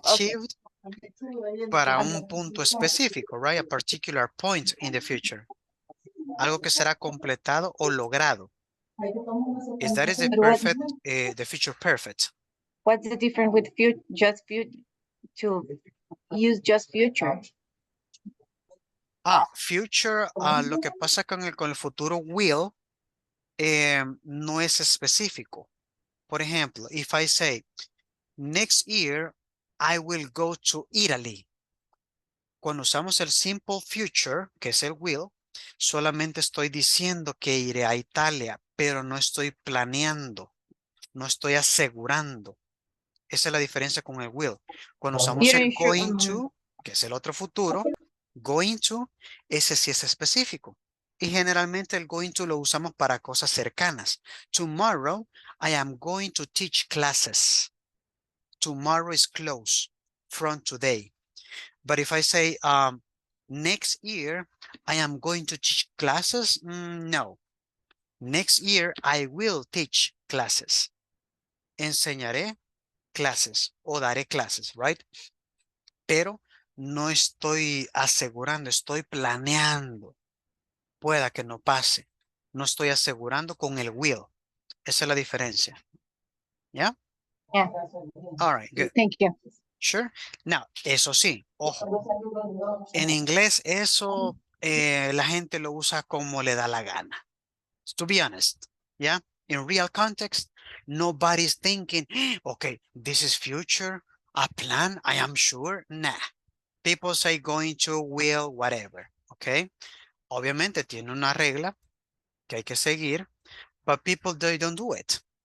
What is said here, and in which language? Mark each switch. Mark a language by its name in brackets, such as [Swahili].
[English] achieved [Spanish] para un punto específico, [English] right? A particular point in the future. [Spanish] Algo que será completado o logrado. [English] Is that is the But what- perfect, the future perfect. What's the difference with just future to use just future? [Spanish] Future, lo que pasa con el futuro will, no es específico. Por ejemplo, [English] if I say, next year, I will go to Italy. [Spanish] Cuando usamos el simple future, que es el will, solamente estoy diciendo que iré a Italia, pero no estoy planeando, no estoy asegurando. Esa es la diferencia con el will. Cuando usamos el going to, que es el otro futuro, going to, ese sí es específico. Y generalmente el going to lo usamos para cosas cercanas. [English] Tomorrow, I am going to teach classes. Tomorrow is close from today. But if I say next year, I am going to teach classes, no. Next year, I will teach classes. [Spanish] Enseñaré clases o daré clases, right? Pero no estoy asegurando, estoy planeando. Pueda que no pase. No estoy asegurando con el will. Esa es la diferencia. ¿Ya? [English] Yeah. All right, good. Thank you. Sure. Now, [Spanish] eso sí, ojo. En inglés eso la gente lo usa como le da la gana. [English] To be honest, yeah? In real context, nobody's thinking, okay, this is future, a plan, I am sure. Nah. People say going to, will, whatever, okay? [Spanish] Obviamente tiene una regla que hay que seguir, [English] but people, they don't do it.